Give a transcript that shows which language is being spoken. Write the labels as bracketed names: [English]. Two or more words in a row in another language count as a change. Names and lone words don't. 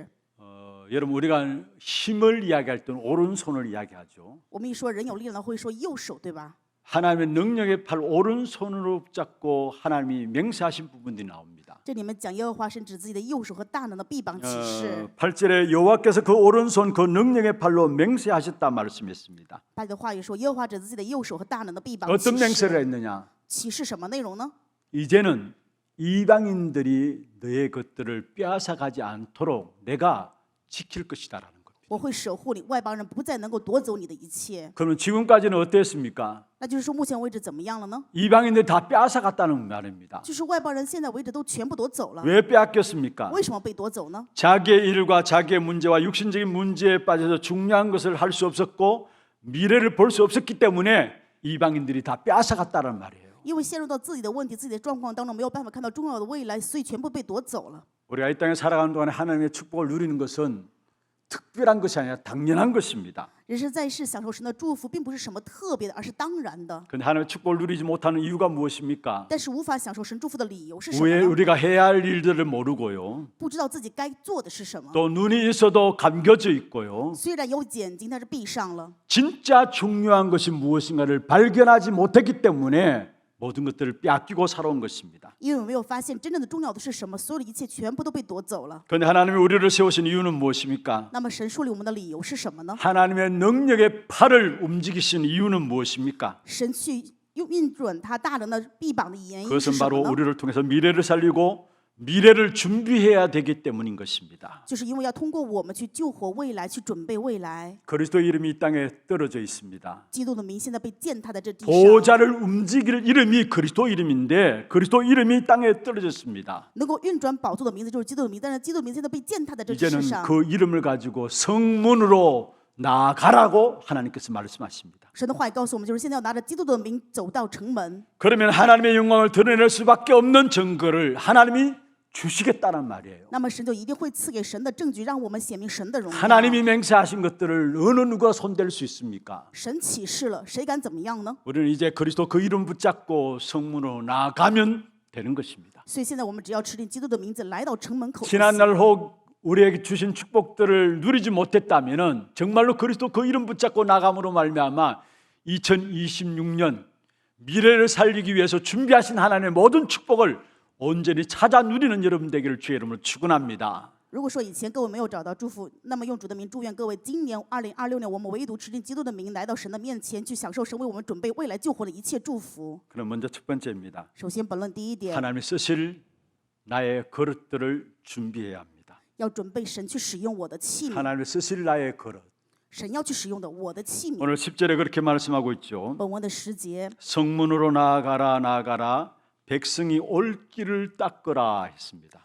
[Korean] 여러분 우리가 힘을 이야기할 때는 오른손을 이야기하죠. [Chinese] 我们一说人有力量的，会说右手，对吧？ [Korean] 하나님의 능력의 팔 오른손으로 붙잡고 하나님이 맹세하신 부분들이 나옵니다. [Chinese] 这里面讲耶和华神指自己的右手和大能的臂膀启示。 [Korean] 8절에 여호와께서 그 오른손 그 능력의 팔로 맹세하셨다 말씀했습니다. [Chinese] 8 节的话语说，耶和华指自己的右手和大能的臂膀 [Korean] 어떤 [Chinese] 启 [Korean] 맹세를 [Chinese] 示。 [Korean] 했느냐? [Chinese] 启示什么内容呢？ [Korean] 이제는 이방인들이 너의 것들을 빼앗아가지 않도록 내가 지킬 것이다라는 겁니다. [Chinese] 我会守护你，外邦人不再能够夺走你的一切。 [Korean] 그러면 지금까지는 어땠습니까? [Chinese] 那就是说，目前为止怎么样了呢？ [Korean] 이방인들이 다 빼앗아갔다는 말입니다. [Chinese] 就是外邦人现在为止都全部夺走了。 [Korean] 왜 빼앗겼습니까? [Chinese] 为什么被夺走呢？ [Korean] 자기의 일과 자기의 문제와 육신적인 문제에 빠져서 중요한 것을 할 수 없었고 미래를 볼 수 없었기 때문에 이방인들이 다 빼앗아갔다는 말이에요. [Chinese] 因为陷入到自己的问题、自己的状况当中，没有办法看到重要的未来，所以全部被夺走了。 [Korean] 우리가 이 땅에 살아가는 동안에 하나님의 축복을 누리는 것은 특별한 것이 아니라 당연한 것입니다. [Chinese] 人生在世享受神的祝福，并不是什么特别的，而是当然的。 [Korean] 그런데 하나님의 축복을 누리지 못하는 이유가 무엇입니까? [Chinese] 但是无法享受神祝福的理由是什么 [Korean] 왜 [Chinese] 呢？ [Korean] 우리가 해야 할 일들을 모르고요. [Chinese] 不知道自己该做的是什么。 [Korean] 또 눈이 있어도 감겨져 있고요. [Chinese] 虽然有眼睛，但是闭上了。 [Korean] 진짜 중요한 것이 무엇인가를 발견하지 못했기 때문에 모든 것들을 빼앗기고 살아온 것입니다. [Chinese] 因为我没有发现真正的重要的是什么，所有的一切全部都被夺走了。 [Korean] 그런데 하나님이 우리를 세우신 이유는 무엇입니까? [Chinese] 那么神树立我们的理由是什么呢？ [Korean] 하나님의 능력의 팔을 움직이신 이유는 무엇입니까? [Chinese] 神去运转他大能的臂膀的原因是 [Korean] 그것은 [Chinese] 什么 [Korean] 바로 [Chinese] 呢？ [Korean] 우리를 통해서 미래를 살리고 미래를 준비해야 되기 때문인 것입니다. [Chinese] 就是因为要通过我们去救活未来，去准备未来。 [Korean] 그리스도 이름이 이 땅에 떨어져 있습니다. [Chinese] 基督的名现在被践踏在这地上， [Korean] 보좌를 움직일 이름이 그리스도 이름인데 그리스도 이름이 땅에 떨어졌습니다. [Chinese] 能够运转宝座的名字就是基督的名，但是基督的名现在被践踏在这世 [Korean] 이제는 [Chinese] 上。 [Korean] 그 이름을 가지고 성문으로 나아가라고 하나님께서 말씀하십니다. [Chinese] 神的话也告诉我们，就是现在要拿着基督的名走到城门。 [Korean] 그러면 하나님의 영광을 드러낼 수밖에 없는 증거를 하나님이 주시겠다는 말이에요. [Chinese] 那么神就一定会赐给神的证据，让我们显明神的荣耀。 [Korean] 하나님이 맹세하신 것들을 어느 누가 손댈 수 있습니까? [Chinese] 神启示了，谁敢怎么样呢？ [Korean] 우리는 이제 그리스도 그 이름 붙잡고 성문으로 나아가면 되는 것입니다. [Chinese] 所以现在我们只要持定基督的名字，来到城门口就行。 [Korean] 지난날 혹 우리에게 주신 축복들을 누리지 못했다면은 정말로 그리스도 그 이름 붙잡고 나감으로 말미암아 2026년 미래를 살리기 위해서 준비하신 하나님의 모든 축복을 온전히 찾아 누리는 여러분 되기를 주의 이름으로 축원합니다. [Chinese] 如果说以前各位没有找到祝福，那么用主的名祝愿各位，今年2026年我们唯独持定基督的名，来到神的面前，去享受神为我们准备未来救活的一切祝福。 [Korean] 그럼 먼저 첫 번째입니다. [Chinese] 首先，本论第一点， [Korean] 하나님이 쓰실 나의 그릇들을 준비해야 합니다. [Chinese] 要准备神去使用我的器皿， [Korean] 하나님이 쓰실 나의 그릇. [Chinese] 神要去使用的我的器皿。 [Korean] 오늘 10절에 그렇게 말씀하고 있죠. [Chinese] 本文的10节， [Korean] 성문으로 나아가라 나아가라 백성이 올 길을 닦으라 했습니다.